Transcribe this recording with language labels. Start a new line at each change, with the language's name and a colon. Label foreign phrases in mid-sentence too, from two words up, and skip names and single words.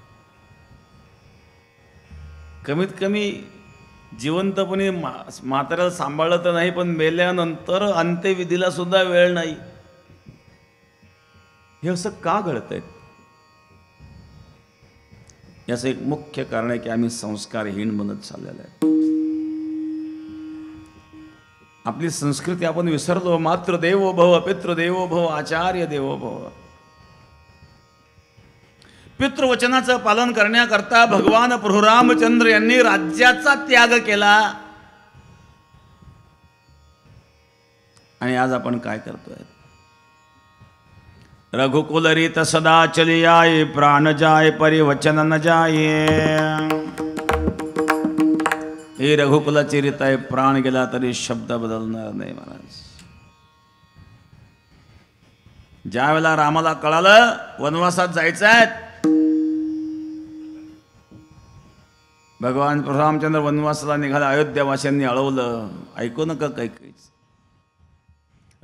Marathi: कमीत कमी जिवंतपणे म्हाताऱ्याला सांभाळलं तर नाही, पण मेल्यानंतर अंत्यविधीला सुद्धा वेळ नाही. हे असं का घडतंय? याचं एक मुख्य कारण आहे की आम्ही संस्कारहीन बनत चाललेलो आहे. आपली संस्कृती आपण विसरलो.
Sanskrit: मातृ देवो भव, पितृ देवो भव, आचार्य देवो भव.
Marathi: पितृवचनाचं पालन करण्याकरता भगवान प्रभू रामचंद्र यांनी राज्याचा त्याग केला. आणि आज आपण काय करतोय?
Awadhi: रघुकुल रीत सदा चली आए, प्राण जाए परिवचन न जाए.
Marathi: ही रघुकुलाची रीत आहे. प्राण गेला तरी शब्द बदलणार नाही महाराज. ज्या वेळेला रामाला कळालं वनवासात जायचं आहे, भगवान रामचंद्र वनवासाला निघाला. अयोध्यावासियांनी अळवलं, ऐकू नका काही काहीच.